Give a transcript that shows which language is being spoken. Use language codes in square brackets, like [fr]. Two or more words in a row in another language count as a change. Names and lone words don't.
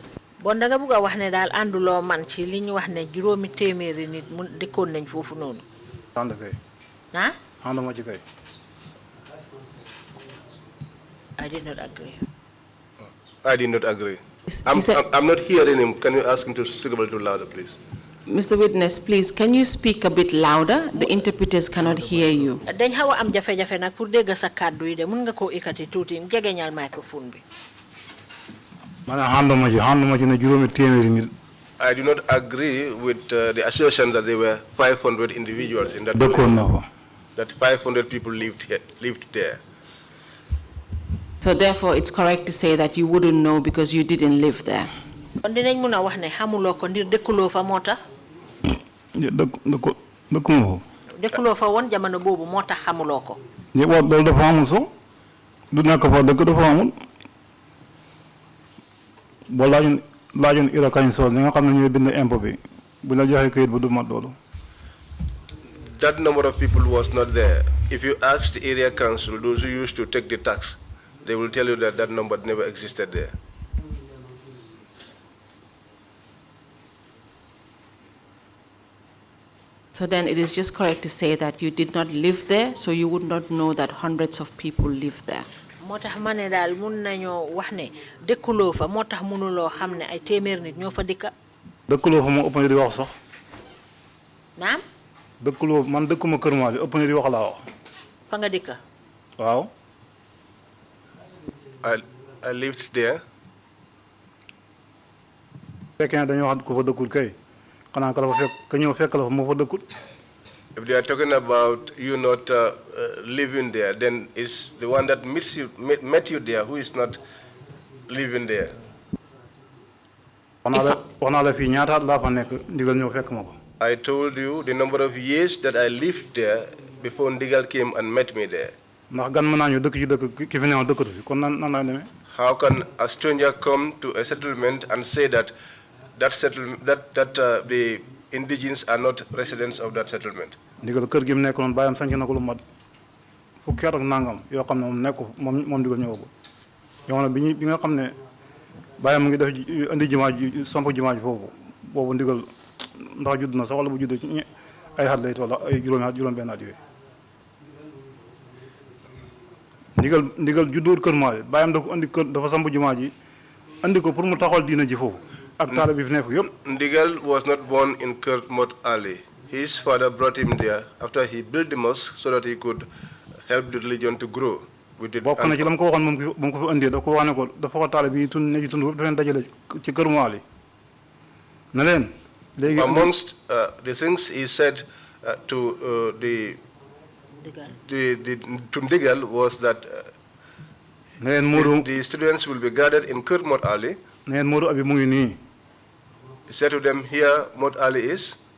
[wo] Bon da nga bëgga wax né dal andulo man ci li ñu wax né juroomi téméré nit mu dekkon nañ fofu nonu. And kay. Huh? Handama ci kay. [en] I did not agree. I did not agree. I'm not hearing him. Can you ask him to speak a little louder, please? Mr. Witness, please, can you speak a bit louder? The interpreters cannot hear you. [wo] Dañ xawa am jafé-jafé nak pour dégg sa kàddu yi de mën nga ko ikati tuuti jegeñal microphone bi. [en] I do not agree with the assertion that there were 500 individuals in that village. That 500 people lived there. So therefore, it's correct to say that you wouldn't know because you didn't live there. [wo] Kon dinañ mëna wax né xamulo ko ndir dekkulo fa mota. Dekkulo fa won jamono bobu motax xamulo ko. Ñi wax dol dafa amul so du nekk fa dëkk dafa amul. Bo laajoon ira kañ sol ñi nga xam ne ñoy bind impôt bi bu la joxe kayit bu du mat lolu. [en] That number of people was not there. If you ask the area council, those who used to take the tax, they will tell you that that number never existed there. So then it is just correct to say that you did not live there, so you would not know that hundreds of people live there. [wo] Motax mané dal mën nañu wax né dekkulo fa motax mënulo xamné ay témèr nit ñoo fa dikka. Dekkulo fa mo ëpp di wax sax. Naam? Dekkulo man dekkuma kër ma li ëpp di wax la wax. Fa nga dikka? Waaw. [en] I lived there. [wo] Fekkene dañu wax ko fa dekkul kay. Xana ka la fa fekk ka ñëw fekk la fa mo fa dekkul. [en] If they are talking about you not living there, then it's the one that met you there who is not living there. I told you the number of years that I lived there before Ndigal came and met me there. How can a stranger come to a settlement and say that the indigenes are not residents of that settlement. [wo] ndigal kër gi mu nekk noonu bàyyam sanc na ko lu mat fukki at ak nangam yoo xam ne moom nekk moom ndigal ñëw ko yow bi nga xam ne bàyyam mu ngi def indi jumaa ji samp jumaa ji foofu boobu ndigal ndax judd na sax wala bu juddee ci ay xat lay toll ay juróom benn at yooyu ndigal judduwul kër Maali bàyyam da ko indi kër dafa samp jumaa ji andi ko pour mu taxawal diina ji foofu ak taala bi fi nekk yëpp. [en] Ndigal was not born in Kermot Ali. His father brought him there after he built the mosque so that he could help the religion to grow. [wo] bokk na ci la mu ko waxoon moom ko fi andee da ko wax ne ko dafa ko taala bi tund ne ci tund yëpp dafa leen dajale ci kër Maali na leen léegi [en] amongst the things he said to Ndigal was that the students will be gathered in Kermot Ali. He said to them, here Mot Ali is.